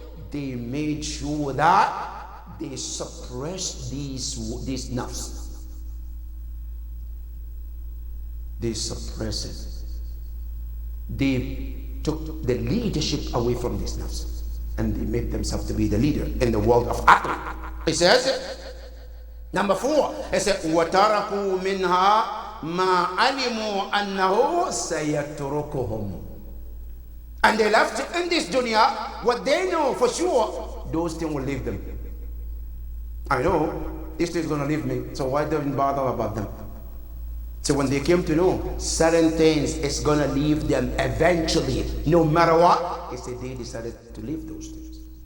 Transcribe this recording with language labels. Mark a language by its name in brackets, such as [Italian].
[English] They made sure that they suppressed these nafs. They suppressed it. They took the leadership away from these nafs, and they made themselves to be the leader in the world of aql. It says, number 4, it says, [Arabic] وَتَرَكُوا مِنْهَا مَا عَلِمُوا أَنَّهُ سَيَتْرُكُهُمْ. [English] And they left in this dunya what they know for sure, those things will leave them. I know this thing is going to leave me, so why don't bother about them? So when they came to know certain things is going to leave them eventually, no matter what, he said they decided to leave those things.